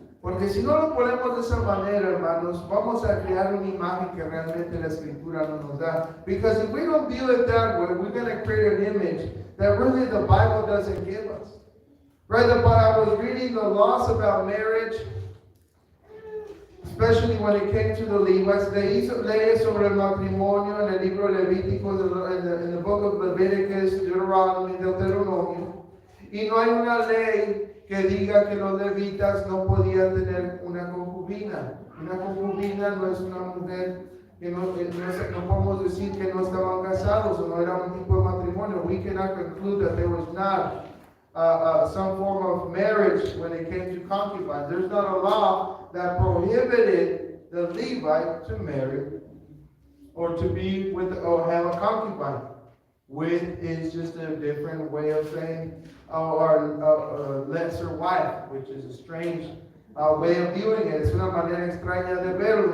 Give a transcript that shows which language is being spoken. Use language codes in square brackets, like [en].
[es] Porque si no lo ponemos de esa manera, hermanos, vamos a crear una imagen que realmente la Escritura no nos da. [en] Because if we don't view it that way, we're going to create an image that really the Bible doesn't give us. Right? But I was reading the laws about marriage, especially when it came to the Levites. [es] Leí leyes sobre el matrimonio en el libro Levítico, [en] in the book of Leviticus, Deuteronomy, [es] Deuteronomio. Y no hay una ley que diga que los levitas no podían tener una concubina. Una concubina no es una mujer que no podemos decir que no estaban casados o no era un tipo de matrimonio. [en] We cannot conclude that there was not some form of marriage when it came to concubines. There's not a law that prohibited the Levite to marry or to be with or have a concubine. With is just a different way of saying or lesser wife, which is a strange way of viewing it. [es] Es una manera extraña de verlo.